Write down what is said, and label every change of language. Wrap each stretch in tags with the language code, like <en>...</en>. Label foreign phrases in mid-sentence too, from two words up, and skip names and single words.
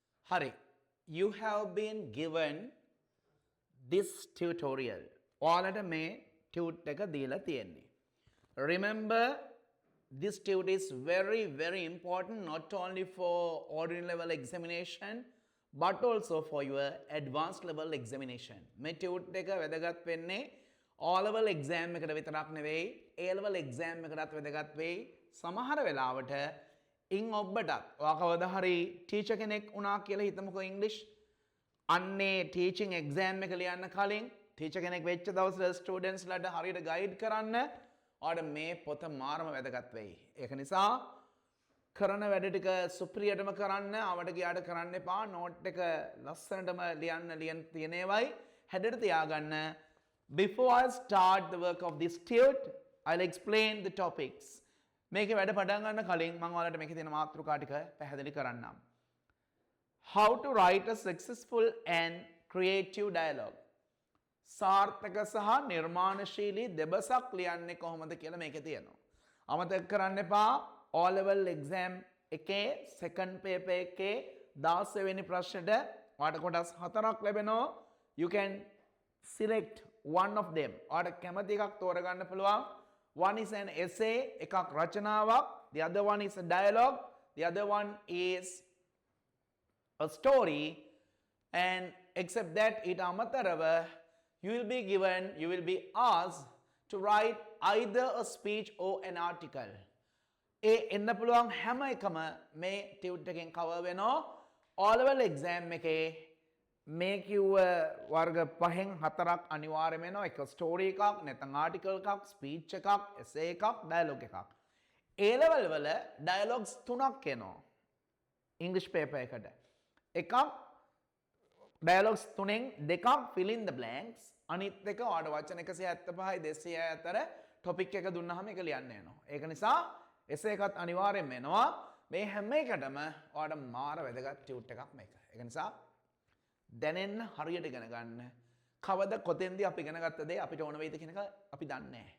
<en>Hari, you have been given this tutorial.</en> <si>ඔයාලට මේ tute එක දීලා තියෙන්නේ.</si> <en>Remember, this tute is very important not only for ordinary level examination but also for your advanced level examination.</en> <si>මේ tute එක වැදගත් වෙන්නේ</si> <en>O level exam</en> <si>එකට විතරක් නෙවෙයි</si> <en>A level exam</en> <si>එකටත් වැදගත් වෙයි. සමහර වෙලාවට ඉන් ඔබටත් ඔයා කවදා හරි ටීචර් කෙනෙක් වුණා කියලා හිතමුකෝ ඉංග්‍රීසි අන්නේ</si> <en>teaching exam</en> <si>එක ලියන්න කලින් ටීචර් කෙනෙක් වෙච්ච දවසට ස්ටුඩන්ට්ස් ලට හරියට ගයිඩ් කරන්න ඔයාලට මේ පොත මාරම වැදගත් වෙයි. ඒක නිසා කරන වැඩ ටික සුප්‍රියටම කරන්න ආවට ගියාට කරන්න එපා. නෝට් එක ලස්සනටම ලියන්න තියෙන ඒවායි හැඩට තියාගන්න.</si> <en>Before I start the work of this tute, I'll explain the topics.</en> <si>මේකේ වැඩ පටන් ගන්න කලින් මම ඔයාලට මේකේ තියෙන මාතෘකා ටික පැහැදිලි කරන්නම්.</si> <en>How to write a successful and creative dialogue.</en> <si>සාර්ථක සහ නිර්මාණශීලී දෙබසක් ලියන්නේ කොහොමද කියලා මේකේ තියෙනවා. අමතක කරන්න එපා</si> <en>O level exam</en> <si>එකේ</si> <en>second paper</en> <si>එකේ 16 වෙනි ප්‍රශ්නෙට ඔයාලට කොටස් 4ක් ලැබෙනවා.</si> <en>You can select one of them.</en> <si>ඔයාලට කැමති එකක් තෝරගන්න පුළුවන්.</si> <en>One is an essay,</en> <si>එකක් රචනාවක්.</si> <en>The other one is a dialogue. The other one is a story. And except that,</en> <si>ඊට අමතරව</si> <en>you will be asked to write either a speech or an article.</en> <si>ඒ එන්න පුළුවන් හැම එකම මේ ටියුට් එකෙන් කවර් වෙනවා.</si> <en>O level exam</en> <si>එකේ මේ කිව්ව වර්ග පහෙන් හතරක් අනිවාර්යම වෙනවා. එක ස්ටෝරි එකක්, නැත්නම් ආටිකල් එකක්, ස්පීච් එකක්, එසේ එකක්, ඩයලොග් එකක්. A level වල ඩයලොග්ස් තුනක් එනවා. ඉංග්‍රීසි පේපර් එකට. එකක් ඩයලොග්ස් තුනෙන් දෙකක්</si> <en>fill in the blanks.</en> <si>අනිත් එක ඔයාලට වචන 175යි 200යි අතර ටොපික් එක දුන්නාම ඒක ලියන්න වෙනවා. ඒක නිසා එසේ එකත් අනිවාර්යයෙන් වෙනවා. මේ හැම එකටම ඔයාලට මාර වැදගත් ටියුට් එකක් මේක. ඒක නිසා දැනෙන්න හරියට ඉගෙන ගන්න. කවද කොතෙන්දී අපි ඉගෙන ගත්ත දේ අපිට ඕන වෙයිද කියන එක අපි දන්නේ නැහැ.</si>